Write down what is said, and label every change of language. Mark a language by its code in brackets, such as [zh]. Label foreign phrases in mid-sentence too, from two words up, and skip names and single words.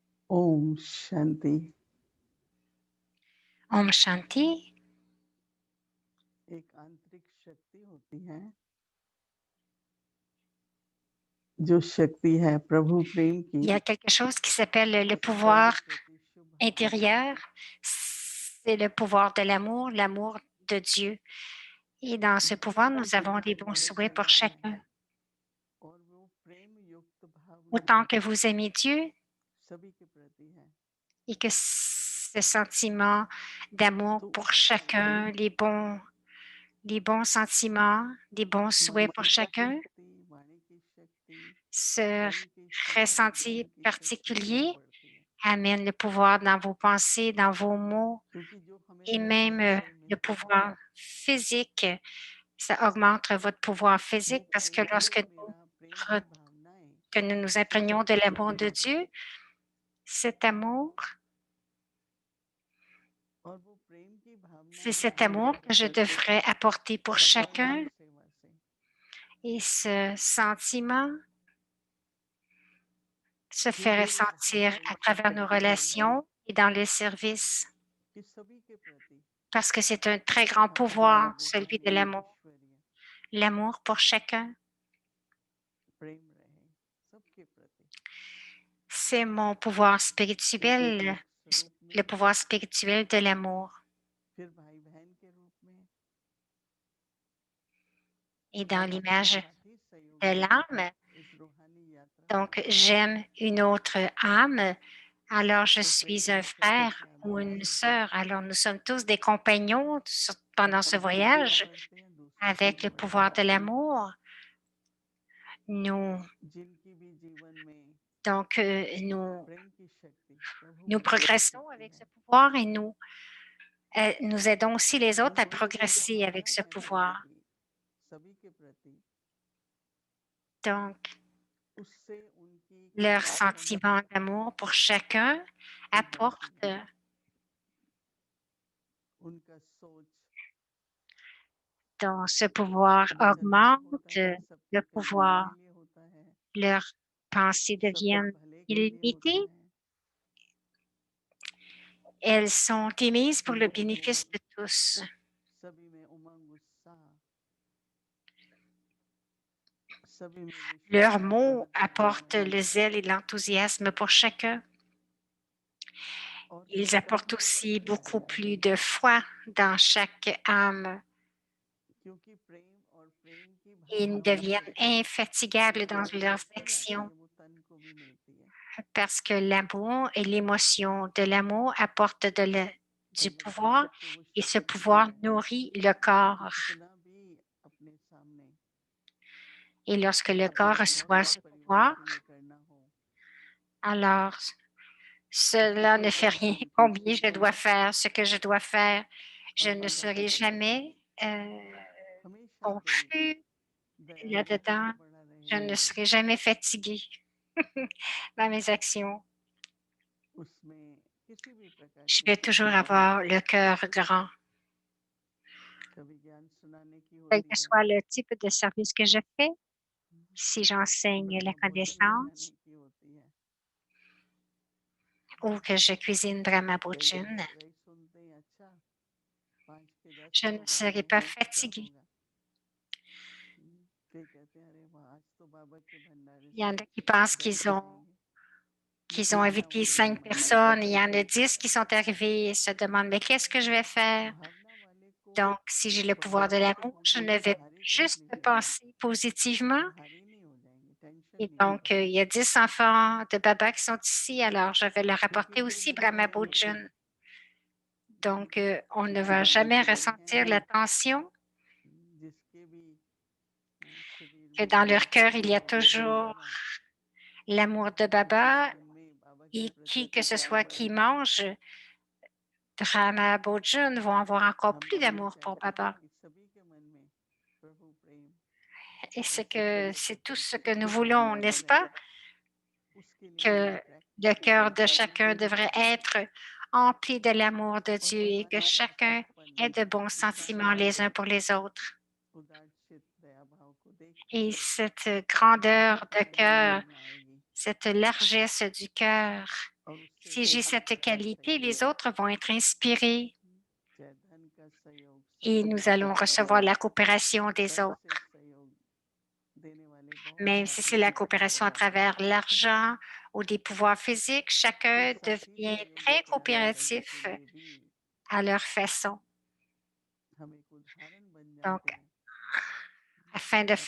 [hi] ओम शांति। ओम शांति. एक आंतरिक शक्ति होती है जो शक्ति है प्रभु प्रेम की। [fr] Il y a quelque chose qui s'appelle le [hi] वो [fr] pouvoir [hi] सभी प्रति शुभ भावना [fr] intérieur. C'est le pouvoir de l'amour de Dieu. Et dans ce pouvoir, [hi] जितना [fr] nous avons des bons [hi] जितना [fr] souhaits pour [hi] करता [fr] chacun. [hi] है और वो प्रेम युक्त भावना [fr] Autant que vous aimez Dieu [hi] सभी के प्रति है। [fr] et que ce sentiment d'amour [hi] तो [fr] pour [hi] उससे [fr] chacun, les bons sentiments, les bons souhaits pour [hi] मन की [fr] chacun, [hi] शक्ति, वाणी की शक्ति, [fr] ce [hi] तन की शक्ति, [fr] ressenti [hi] धन की शक्ति और [fr] particulier [hi] बढ़ती है। [fr] amène le pouvoir dans vos pensées, dans vos mots, [hi] क्योंकि जो हमें [fr] et [hi] धर्म [fr] même [hi] से [fr] le [hi] मिलता है [fr] pouvoir physique. Ça augmente votre pouvoir [hi] वो [fr] physique parce que [hi] वो मेरा प्रेम की भावनाएं [fr] que nous nous imprégnons de l'amour de Dieu, cet amour, [hi] और वो प्रेम की [fr] c'est [hi] भावनाएं [fr] cet [hi] हम [fr] amour que je [hi] करते हैं [fr] devrais apporter pour [hi] संबंध [fr] chacun. [hi] सेवा से। [fr] Et ce sentiment se [hi] ये [fr] fait [hi] एक बहुत [fr] ressentir [hi] बड़ी [fr] à travers nos [hi] शक्ति है [fr] relations et dans les services [hi] कि सभी के प्रति [fr] parce que c'est un très grand [hi] हमारा [fr] pouvoir, [hi] वो [fr] celui de [hi] ऐश्वर्य [fr] l'amour pour chacun. [hi] प्रेम रहे सबके प्रति, [fr] C'est mon pouvoir [hi] एक एक [fr] spirituel, [hi] स्वरूप [fr] le [hi] में, [fr] pouvoir spirituel de l'amour. [hi] फिर भाई बहन के रूप में [fr] Et dans [hi] और अपने [fr] l'image [hi] साथी [fr] de [hi] सहयोगियों में [fr] l'âme, [hi] इस रूहानी यात्रा में [fr] donc j'aime une autre âme, alors je [hi] तो प्रेम [fr] suis un [hi] की शक्ति [fr] frère [hi] के [fr] ou [hi] आधार [fr] une [hi] से [fr] sœur. Alors nous sommes tous des compagnons pendant ce [hi] हम खुद भी [fr] voyage [hi] बढ़ते हैं, दूसरे को [fr] avec [hi] भी [fr] le [hi] बढ़ाते [fr] pouvoir de l'amour. Nous, [hi] हैं। जिनकी भी जीवन में [fr] donc, nous, [hi] प्रेम की शक्ति, प्रभु [fr] nous [hi] प्रेम की [fr] progressons [hi] शक्ति [fr] avec ce [hi] है, [fr] pouvoir et nous aidons aussi les autres à [hi] उनकी जो [fr] progresser avec [hi] भावना [fr] ce [hi] है प्रेम [fr] pouvoir. [hi] की सभी के प्रति, [fr] Donc, [hi] उससे उनकी [fr] leur [hi] क्षमता [fr] sentiment d'amour pour chacun [hi] भी बढ़ती [fr] apporte [hi] है, उनका सोच [fr] dans ce pouvoir [hi] बदलता होता [fr] augmente [hi] है, [fr] le [hi] सबके कल्याण [fr] pouvoir. [hi] के लिए होता है, [fr] Leurs pensées [hi] सबके [fr] deviennent [hi] भले के लिए होता [fr] illimitées. [hi] है। [fr] Elles sont émises pour le bénéfice [hi] उनमें [fr] de tous. [hi] सभी में उमंग उत्साह, सभी में [fr] Leurs [hi] विश्वास, [fr] mots apportent [hi] सहभागिता [fr] le zèle et l'enthousiasme pour chacun. [hi] और [fr] Ils [hi] सभी [fr] apportent [hi] के [fr] aussi [hi] प्रति [fr] beaucoup plus de foi dans chaque âme. [hi] क्योंकि प्रेम और प्रेम की [fr] Ils [hi] भावना [fr] deviennent [hi] से [fr] infatigables [hi] जो [fr] dans leurs [hi] शक्ति आती [fr] actions [hi] है वो तन को भी मिलती है। [fr] parce que l'amour et l'émotion de l'amour apportent [hi] और [fr] du [hi] जब [fr] pouvoir [hi] सबको वो [fr] et ce [hi] शक्ति मिलती [fr] pouvoir [hi] है [fr] nourrit le [hi] तो [fr] corps. [hi] कितना भी अपने सामने [fr] Et lorsque le corps [hi] अपने घर [fr] reçoit [hi] और [fr] ce [hi] परिवार [fr] pouvoir, [hi] के लिए करना हो [fr] alors [hi] तो [fr] cela [hi] किसी [fr] ne fait [hi] तरह [fr] rien. [hi] की [fr] Combien je [hi] चीजें [fr] dois faire ce que je dois faire. Je [hi] और [fr] ne [hi] बढ़ती [fr] serai [hi] रहेगी, [fr] jamais [hi] हमेशा कोई [fr] confus [hi] दया [fr] là-dedans. [hi] बढ़ा [fr] Je ne [hi] रहेगा, [fr] serai jamais fatiguée dans mes actions. [hi] उसमें किसी भी प्रकार [fr] Je [hi] की [fr] vais toujours [hi] चीजें हो, [fr] avoir le cœur grand. [hi] कभी ज्ञान सुनाने की [fr] Quel [hi] होती [fr] que [hi] है, [fr] soit le type de service que je fais, si j'enseigne la [hi] ब्रह्म भोजन बनाने [fr] connaissance [hi] की होती है, [fr] ou que je cuisine Brahma [hi] कई लोग [fr] Bhojan, [hi] रही सुनते हैं, अच्छा 5 के 10 [fr] je ne [hi] लोग आ [fr] serai [hi] रहे [fr] pas [hi] हैं क्या [fr] fatiguée. [hi] होगा। कई कहते हैं अरे वाह आज तो बाबा के भंडारे [fr] Il y [hi] से [fr] en a qui pensent [hi] ज्यादा आएंगे, [fr] qu'ils ont [hi] भावना [fr] invité [hi] वो [fr] 5 [hi] ब्रह्म की [fr] personnes. Il y en [hi] शक्ति [fr] a [hi] की [fr] 10 [hi] है। [fr] qui sont arrivés et se demandent, mais qu'est-ce que je vais faire? [hi] भावना वाले को [fr] Donc, si j'ai le pouvoir de [hi] पकड़ोगे तो [fr] l'amour, [hi] वो [fr] je ne [hi] बिल्कुल [fr] vais [hi] भारी चीज [fr] juste [hi] नहीं होगी, [fr] penser positivement. [hi] भारी नहीं हो जाएंगे, टेंशन [fr] Et [hi] नहीं [fr] donc, [hi] होगी, [fr] il y a 10 enfants de Baba qui sont ici, alors je vais leur [hi] क्योंकि [fr] apporter [hi] वो [fr] aussi [hi] वो [fr] Brahma [hi] लोग [fr] Bhojan. Donc, [hi] जिनके [fr] on ne va [hi] जीवन में [fr] jamais [hi] प्रेम है, [fr] ressentir la tension, [hi] जिसके भी शरीर [fr] que [hi] में [fr] dans [hi] या [fr] leur cœur, il y a [hi] प्रेम है [fr] toujours [hi] बाबा, [fr] l'amour de [hi] उनके [fr] Baba [hi] जीवन में बाबा के [fr] et [hi] प्रति [fr] qui que ce [hi] प्रेम [fr] soit [hi] बढ़ [fr] qui [hi] जाता [fr] mange [hi] है। [fr] Brahma Bhojan vont avoir encore [hi] हम [fr] plus [hi] तो ये [fr] d'amour pour [hi] चाहते हैं [fr] Baba. [hi] कि सभी के मन में प्रभु प्रेम [fr] Et [hi] और सबके [fr] c'est tout [hi] प्रति [fr] ce que nous [hi] की [fr] voulons, [hi] भावना [fr] n'est-ce [hi] बढ़े, [fr] pas? [hi] उसके लिए हमें [fr] Que le [hi] प्रैक्टिस [fr] cœur [hi] करनी [fr] de [hi] पड़ेगी। [fr] chacun devrait être empli de l'amour de [hi] और [fr] Dieu et que [hi] हमारे [fr] chacun [hi] बचपन [fr] ait de bons sentiments [hi] उदारता, [fr] les uns pour les autres. [hi] उदारचित दया भाव को देखकर [fr] Et cette grandeur de [hi] सबका भला [fr] cœur, [hi] करना आएगी। [fr] cette largesse du cœur [hi] और उससे [fr] Si j'ai [hi] धन [fr] cette [hi] का [fr] qualité, les [hi] सहयोग [fr] autres vont être inspirés [hi] चाहे धन का सहयोग [fr] et nous allons recevoir la coopération des [hi] धन [fr] autres. [hi] से सहयोग देने वाले बहुत [fr] Même si [hi] साथी [fr] c'est la [hi] इकट्ठा हो [fr] coopération à [hi] जाते हैं [fr] travers l'argent ou des pouvoirs physiques, [hi] तो [fr] chacun [hi] साथी का [fr] devient [hi] सहयोग [fr] très [hi] इकट्ठा करने के [fr] coopératif [hi] लिए भी [fr] à leur façon. [hi] हम एक उदाहरण बन [fr] Donc, [hi] जाते हैं [fr] afin de